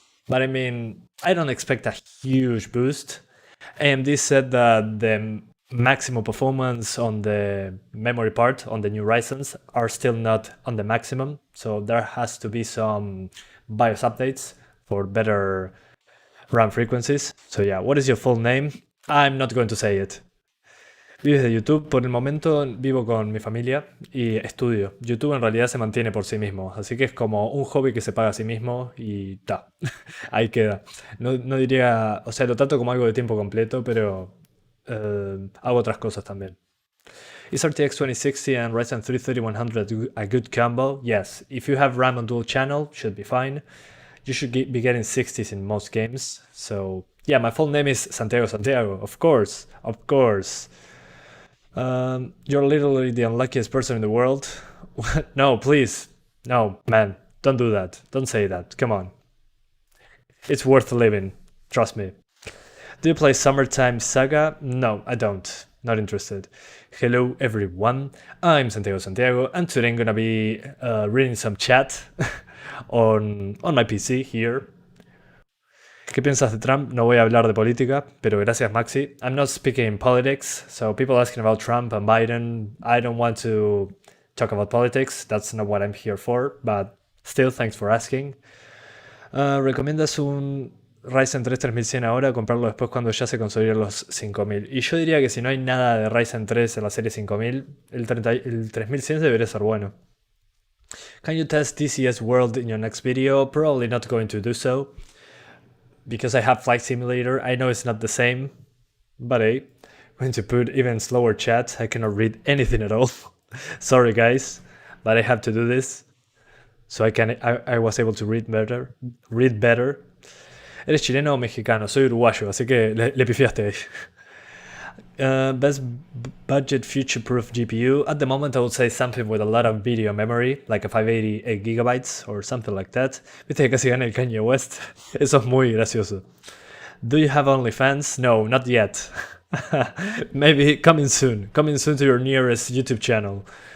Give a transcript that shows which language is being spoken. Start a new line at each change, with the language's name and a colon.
English: But I mean, I don't expect a huge boost. AMD said that the maximum performance on the memory part on the new Ryzens are still not on the maximum, so there has to be some BIOS updates for better RAM frequencies. So yeah, what is your full name? I'm not going to say it.
Spanish: ¿Vives de YouTube? Por el momento vivo con mi familia y estudio. YouTube en realidad se mantiene por sí mismo, así que es como un hobby que se paga a sí mismo y ta, ahí queda. No diría, o sea, lo trato como algo de tiempo completo, pero hago otras cosas también.
English: Is RTX 2060 and Ryzen 3 3100 a good combo? Yes, if you have RAM on dual channel, should be fine. You should be getting 60s in most games. So yeah, my full name is Santiago, of course, of course. You're literally the unluckiest person in the world. No, please. No, man, don't do that. Don't say that. Come on. It's worth living. Trust me. Do you play Summertime Saga? No, I don't. Not interested. Hello everyone, I'm Santiago, and today I'm gonna be reading some chat on my PC here.
Spanish: ¿Qué piensas de Trump? No voy a hablar de política, pero gracias Maxi.
English: I'm not speaking politics, so people asking about Trump and Biden, I don't want to talk about politics, that's not what I'm here for, but still, thanks for asking.
Spanish: ¿Recomiendas un Ryzen 3 3100 ahora o comprarlo después cuando ya se consoliden los 5000? Y yo diría que si no hay nada de Ryzen 3 en la serie 5000, el 3100 debería ser bueno.
English: Can you test DCS World in your next video? Probably not going to do so, because I have Flight Simulator. I know it's not the same, but hey, going to put even slower chat. I cannot read anything at all. Sorry guys, but I have to do this. So I was able to read better.
Spanish: ¿Eres chileno o mexicano? Soy uruguayo, así que le pifiaste ahí.
English: Best budget future-proof GPU? At the moment I would say something with a lot of video memory, like a 588 gigabytes or something like that.
Spanish: Viste que casi gana el Kanye West. Eso es muy gracioso.
English: Do you have OnlyFans? No, not yet. Maybe coming soon to your nearest YouTube channel.